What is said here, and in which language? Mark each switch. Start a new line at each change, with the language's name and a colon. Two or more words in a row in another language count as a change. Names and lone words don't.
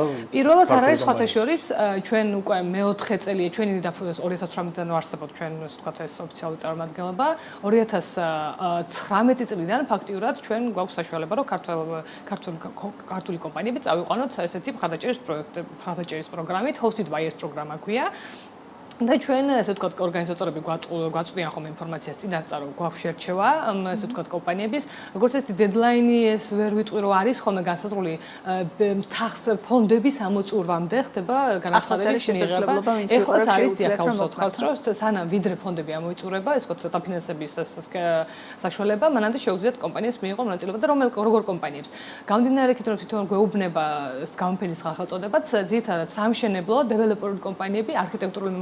Georgian: პირველად არ არის სხვათა შორის, ჩვენ უკვე მეოთხე წელია, ჩვენი 2018-დან ვარსებობთ ჩვენ ასე ვთქვათ ეს ოფიციალური წარმომადგენლობა. 2019 წლიდან ფაქტიურად ჩვენ გვაქვს საშუალება, რომ ქართული კომპანიები წავიყვანოთ ესეთი მხარდაჭერის პროგრამით,
English: hosted by ERS
Georgian: პროგრამა ქვია. და ჩვენ ესე ვთქვათ ორგანიზატორები გვაწვდიან ხოლმე ინფორმაციას წინასწარ რომ გვაქვს შერჩევა ესე ვთქვათ კომპანიების როგორც ეს დედლაინი ეს ვერ ვიტყვი რომ არის ხოლმე განსაზღვრული ფონდების ამოწურვამდე ხდება განაცხადების მიღება ეხლა არის დიახაუსოთ რომ სანამ ვიდრე ფონდები ამოიწურება ეს ვთქვათ დაფინანსების საშუალება მანამდე შეუძლიათ კომპანიას მიიღო მონაწილეობა და როგორ კომპანიებს გამომდინარე იქით რომ თვითონ გვეუბნება გამოფენის სახელწოდებაც ძირითადად სამშენებლო დეველოპერული კომპანიები არქიტექტურული მიმართულებით